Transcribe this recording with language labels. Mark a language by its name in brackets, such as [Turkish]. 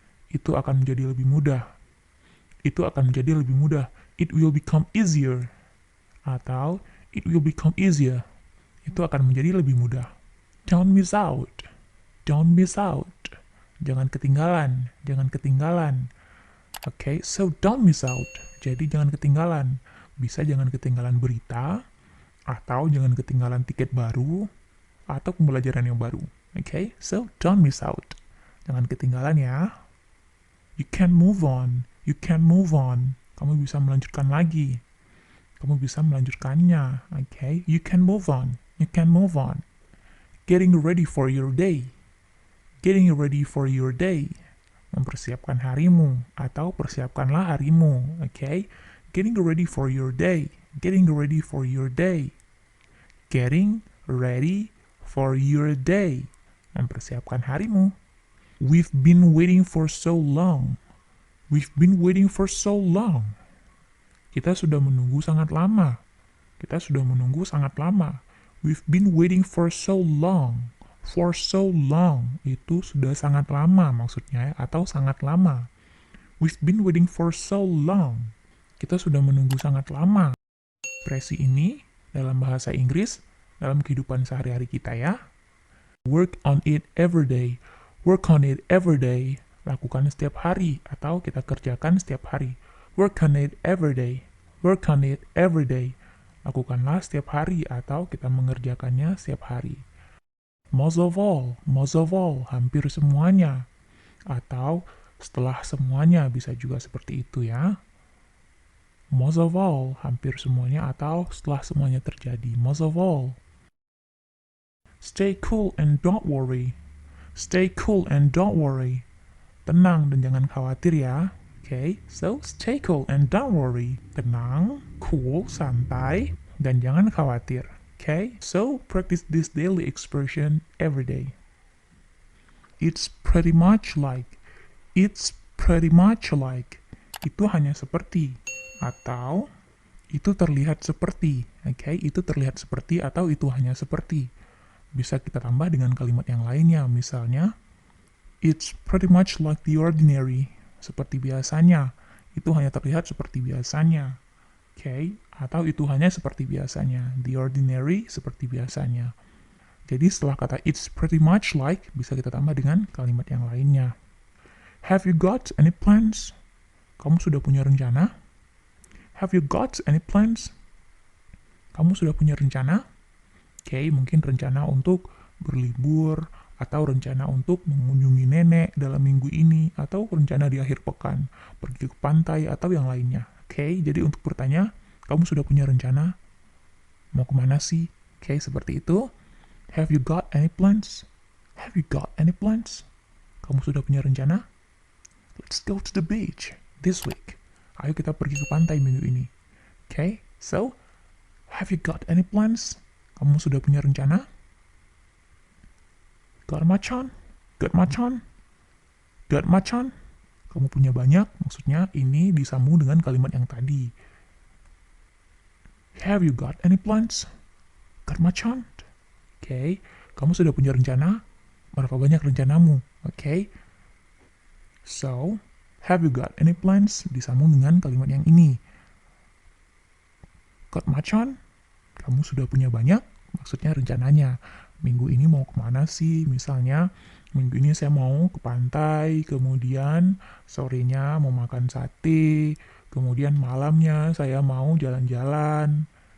[Indonesian] Itu akan menjadi lebih mudah. Itu akan menjadi lebih mudah. [English] It will become easier. [Indonesian] Atau, [English] it will become easier. [Indonesian] Itu akan menjadi lebih mudah. [English] Don't miss out. Don't miss out. [Indonesian] Jangan ketinggalan. Jangan ketinggalan. [English] Okay, so don't miss out. [Indonesian] Jadi jangan ketinggalan. Bisa jangan ketinggalan berita, atau jangan ketinggalan tiket baru, atau pembelajaran yang baru. [English] Okay, so don't miss out. [Indonesian] Jangan ketinggalan ya. [English] You can move on. You can move on. [Indonesian] Kamu bisa melanjutkan lagi. Kamu bisa melanjutkannya. [English] Okay, you can move on. You can move on. Getting ready for your day. Getting ready for your day. [Indonesian] Mempersiapkan harimu, atau persiapkanlah harimu. [English] Okay, getting ready for your day. Getting ready for your day. Getting ready for your day. [Indonesian] Mempersiapkan harimu. [English] We've been waiting for so long. We've been waiting for so long. [Indonesian] Kita sudah menunggu sangat lama. Kita sudah menunggu sangat lama. [English] We've been waiting for so long. For so long. [Indonesian] Itu sudah sangat lama maksudnya, atau sangat lama. [English] We've been waiting for so long. [Indonesian] Kita sudah menunggu sangat lama. Ekspresi ini dalam bahasa Inggris, dalam kehidupan sehari-hari kita ya. [English] Work on it every day. Work on it every day. [Indonesian] Lakukan setiap hari, atau kita kerjakan setiap hari. [English] Work on it every day. Work on it every day. [Indonesian] Lakukanlah setiap hari, atau kita mengerjakannya setiap hari. [English] Most of all, [Indonesian] hampir semuanya. Atau setelah semuanya, bisa juga seperti itu ya. [English] Most of all, [Indonesian] hampir semuanya, atau setelah semuanya terjadi. [English] Most of all. Stay cool and don't worry. Stay cool and don't worry. [Indonesian] Tenang dan jangan khawatir ya. [English] Okay, so stay cool and don't worry. [Indonesian] Tenang, cool, santai, dan jangan khawatir. [English] Okay, so practice this daily expression every day. It's pretty much like. It's pretty much like. [Indonesian] Itu hanya seperti. Atau itu terlihat seperti. Okay, itu terlihat seperti, atau itu hanya seperti. Bisa kita tambah dengan kalimat yang lainnya. Misalnya, [English] it's pretty much like the ordinary. [Indonesian] Seperti biasanya. Itu hanya terlihat seperti biasanya. Okay, atau itu hanya seperti biasanya. [English] The ordinary, [Indonesian] seperti biasanya. Jadi setelah kata [English] it's pretty much like, [Indonesian] bisa kita tambah dengan kalimat yang lainnya. [English] Have you got any plans? [Indonesian] Kamu sudah punya rencana? [English] Have you got any plans? [Indonesian] Kamu sudah punya rencana? Okay, mungkin rencana untuk berlibur, atau rencana untuk mengunjungi nenek dalam minggu ini, atau rencana di akhir pekan, pergi ke pantai, atau yang lainnya. Okay, jadi untuk bertanya, kamu sudah punya rencana? Mau kemana sih? Okay, seperti itu. [English] Have you got any plans? Have you got any plans? [Indonesian] Kamu sudah punya rencana? [English] Let's go to the beach this week. [Indonesian] Ayo kita pergi ke pantai minggu ini. [English] Okay, so, have you got any plans? [Indonesian] Kamu sudah punya rencana? [English] Got much on? Got much on? Got much on? [Indonesian] Kamu punya banyak, maksudnya ini disambung dengan kalimat yang tadi. [English] Have you got any plans? Got much on? [Indonesian] Okay, kamu sudah punya rencana? Berapa banyak rencanamu? [English] Okay, so, have you got any plans? [Indonesian] Disambung dengan kalimat yang ini. [English] Got much on? [Indonesian] Kamu sudah punya banyak? Maksudnya rencananya. Minggu ini mau kemana sih? Misalnya, minggu ini saya mau ke pantai, kemudian sorenya mau makan sate, kemudian malamnya saya mau jalan-jalan.